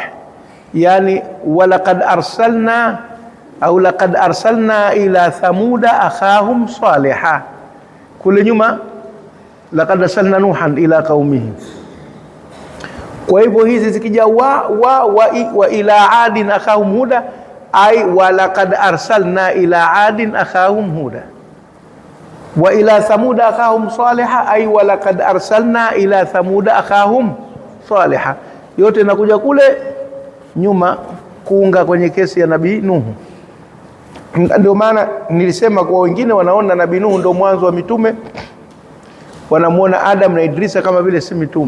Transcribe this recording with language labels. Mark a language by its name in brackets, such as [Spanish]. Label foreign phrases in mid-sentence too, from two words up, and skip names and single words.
[Arabic] Yani ولقد أرسلنا أو لقد أرسلنا إلى ثمود أخاهم صالحا. [Swahili] Kule nyuma [Arabic] لقد أرسلنا نوحا إلى قومه. [Swahili] Kwa hivyo hizi zikija [Arabic] وإلى عاد أخاهم هودا أي ولقد أرسلنا إلى عاد أخاهم هودا وإلى ثمود أخاهم صالحا أي ولقد أرسلنا إلى ثمود أخاهم صالحا. [Swahili] Yote inakuja kule nyuma kuunga kwenye kesi ya nabii Nuhu. Ndio maana nilisema kwa wengine wanaona nabii Nuhu ndio mwanzo wa mitume, wanamuona Adam na Idrisa kama vile si mitume.